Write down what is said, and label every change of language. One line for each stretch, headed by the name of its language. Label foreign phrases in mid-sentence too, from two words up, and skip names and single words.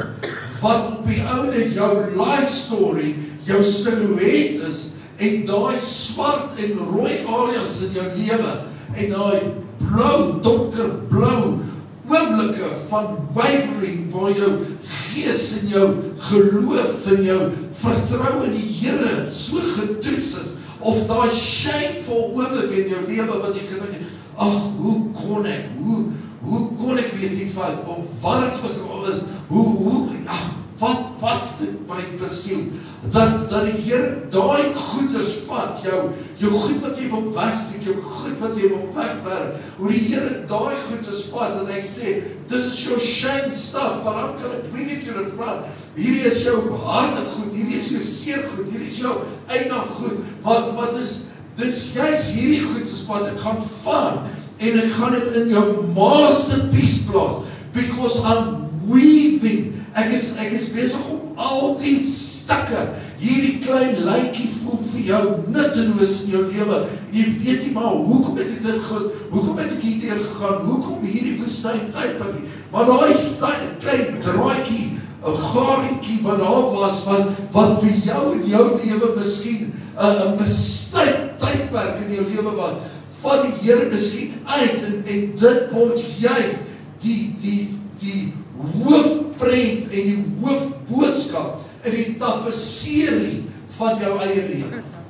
Afrikaans: wat op die oude jou
English: life story,
Afrikaans: jou silhouet is, en daai swart en rooi areas in jou lewe, en daai blou, donkerblou oomblikke van wavering, waar jou gees en jou geloof en jou vertrou in die Here so getoets is, of daai shameful oomblik in jou lewe wat jy gedink het, ag, hoe kon ek weet die fout, of wat het ook al is, wat het my besiel, dat die Here daai goeders vat, jou goed wat jy wil wegsteek, jou goed wat jy wil wegwerp, hoe die Here daai goeders vat, en hy sê,
English: this is your shame stuff, but I'm going to bring it to the front,
Afrikaans: hierdie is jou harde goed, hierdie is jou seer goed, hierdie is jou eindig goed, maar dis juist hierdie goeders wat ek gaan vat, en ek gaan dit in jou masterpiece plaas,
English: because I'm weaving,
Afrikaans: ek is besig om al die stukke, hierdie klein lyntjie voel vir jou nutteloos in jou lewe, en jy weet nie maar, hoekom het ek dit goed, hoekom het ek hier gegaan, hoekom hierdie woestyn tydperk, maar daai klein draadjie, 'n garingkie wat daar was, wat vir jou in jou lewe miskien 'n misstyk tydperk in jou lewe was, van die Here miskien uit, en dit word juist die hoofprent en die hoofboodskap in die tapisserie van jou eie lewe.